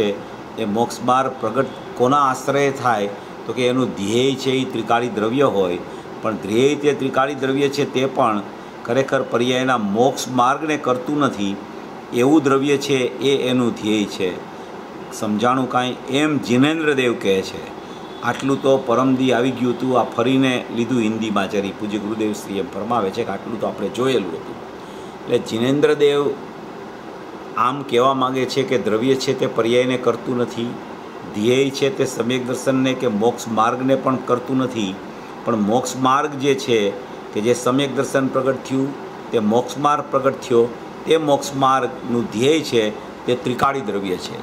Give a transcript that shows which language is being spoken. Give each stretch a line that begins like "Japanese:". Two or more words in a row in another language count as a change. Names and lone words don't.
Gujarati: એ મોક્ષ માર્ગ પ્રગટ કોના આશ્રય થાય તો કે એનું ધ્યેય છે એ ત્રિકાળી દ્રવ્ય હોય. પણ ધ્યેય તે ત્રિકાળી દ્રવ્ય છે તે પણ ખરેખર પર્યાયના મોક્ષ માર્ગને કરતું નથી. એવું દ્રવ્ય છે એ એનું ધ્યેય છે. સમજાણું કાંઈ? એમ जिनेन्द्र देव કહે છે. આટલું તો પરમદી આવી ગયું હતું. આ ફરીને લીધું હિન્દીમાં જરી. પૂજ્ય ગુરુદેવ શ્રી એમ ફરમાવે છે કે આટલું તો આપણે જોયેલું હતું. એટલે जिनेन्द्र देव આમ કહેવા માગે છે કે દ્રવ્ય છે તે પર્યાયને કરતું નથી. ધ્યેય છે તે સમ્યક દર્શનને કે મોક્ષ માર્ગને પણ કરતું નથી. પણ મોક્ષ માર્ગ જે છે કે જે સમ્યક દર્શન પ્રગટ થયું, તે મોક્ષ માર્ગ પ્રગટ થયો, તે મોક્ષ માર્ગનું ધ્યેય છે તે ત્રિકાળી દ્રવ્ય છે.